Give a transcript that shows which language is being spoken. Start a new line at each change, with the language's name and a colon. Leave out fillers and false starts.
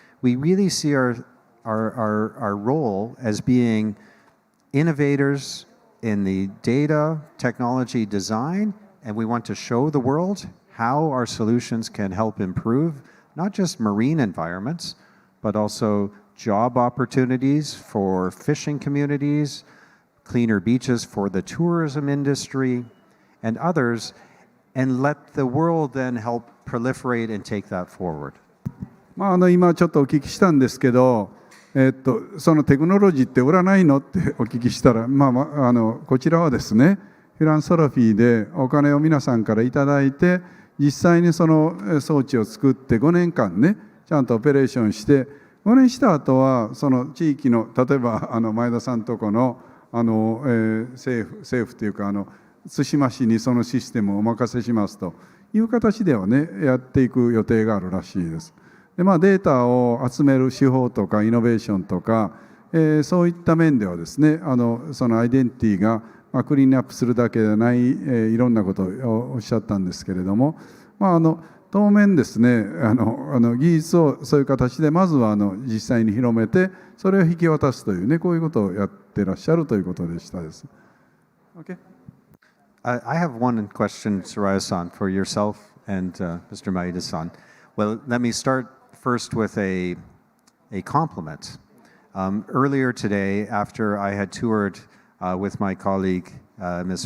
English: We really see our role as being innovators in the data, technology, design, and we want to show the world how our solutions can help improve not just marine environments, but also job opportunities for fishing communities, cleaner beaches for the tourism industry, and others, and let the world then help proliferate and take that forward.
Japanese: 今ちょっとお聞きしたんですけど、そのテクノロジーって売らないのってお聞きしたら、こちらはですね、フィランソロフィーでお金を皆さんからいただいて、実際にその装置を作って5年間ねちゃんとオペレーションして5年した後はその地域の例えば前田さんとこの政府というか対馬市にそのシステムをお任せしますという形ではねやっていく予定があるらしいです。でデータを集める手法とかイノベーションとか、そういった面ではですねそのアイデンティティがクリーンアップするだけでない、いろんなことをおっしゃったんですけれども、当面ですね技術をそういう形でまずは実際に広めてそれを引き渡すというねこういうことをやってらっしゃるということでしたです。
English: Okay. I have one question, Soraya-san, for yourself and Mr. Maeda-san. Well, let me start first with a compliment. Earlier today, after I had toured with my colleague, Ms.